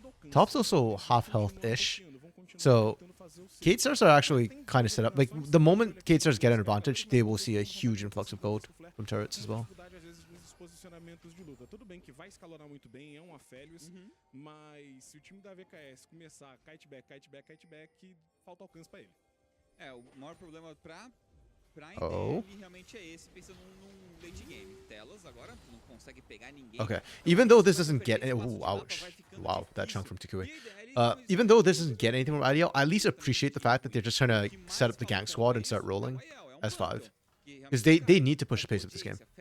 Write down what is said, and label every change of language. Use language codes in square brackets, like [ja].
[en] Top's also half health-ish. So, Cade Stars are actually kind of set up. Like, the moment Cade Stars get an advantage, they will see a huge influx of gold from turrets as well. [pt] posicionamentos de luta. Tudo bem que vai escalonar muito bem, é um Aphelios, mas se o time da VKS começar kite back, falta alcance pra ele. O maior problema pra [en] Oh. [pt] IDL realmente é esse, pensando num late game. Telas agora não consegue pegar ninguém. [en] Okay. Even though this doesn't get... Ooh, ouch. Wow, that chunk from Tikui. Even though this doesn't get anything from IDL, I at least appreciate the fact that they're just trying to set up the gank squad and start rolling as 5. Because they need to push the pace of this game.